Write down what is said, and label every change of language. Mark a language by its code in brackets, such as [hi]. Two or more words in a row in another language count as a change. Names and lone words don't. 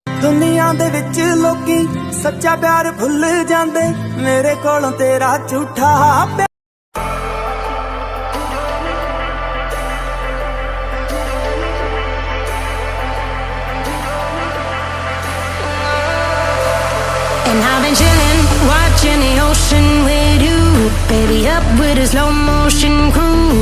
[pa] ਦੁਨੀਆ ਦੇ ਵਿਚ ਲੋਕੀ ਸੱਚਾ ਪਿਆਰ ਭੁੱਲ ਜਾਂਦੇ, ਮੇਰੇ ਕੋਲੋਂ ਤੇਰਾ ਝੂਠਾ ਪਿਆਰ। [en] And I've been chillin', watching the ocean with you, baby, up with a slow motion crew.